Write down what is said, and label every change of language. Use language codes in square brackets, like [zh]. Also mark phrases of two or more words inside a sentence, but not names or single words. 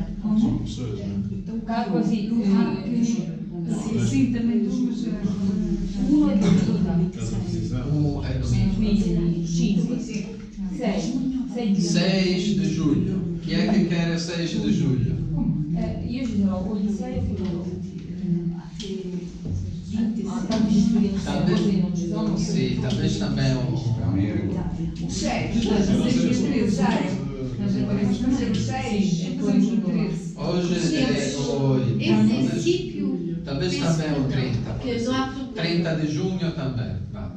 [pt] Como? São professores, não é? Então, Água, sim. Sim, também dos meus. Uma de Casa de visão. É domingo. 6 de julho. Quem é que quer 6 de julho? [it] Io ci sarò o il 6 o il [pt] Sim, talvez também o. [it] o 6. [pt] Hoje é o Em 8. princípio, Talvez também o 30. que não há problema. 30 de junho também. Vamos.